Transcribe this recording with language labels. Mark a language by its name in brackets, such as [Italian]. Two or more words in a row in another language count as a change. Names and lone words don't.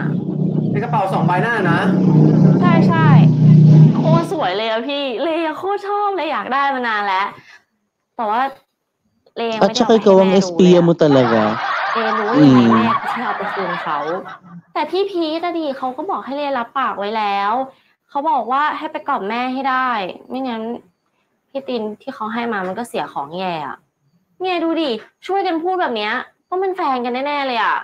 [Thai] เป็นกระเป๋า2 ใบหน้านะ ใช่โคตรสวยเลยอะพี่เลยโคตรชอบเลยอยากได้มานานแล้วแต่ว่าเลยไม่ได้ [Filipino] At saka ikaw ang espiya mo talaga. [Thai] รู้ยังไงแม่ที่เอาไปคืนเขาแต่พี่พีทดิเขาก็บอกให้เลยรับปากไว้แล้วเขาบอกว่าให้ไปกล่อมแม่ให้ได้ไม่งั้นพี่ตินที่เขาให้มามันก็เสียของแย่อะเนี่ยดูดิช่วยกันพูดแบบเนี้ยต้องเป็นแฟนกันแน่ๆเลยอะ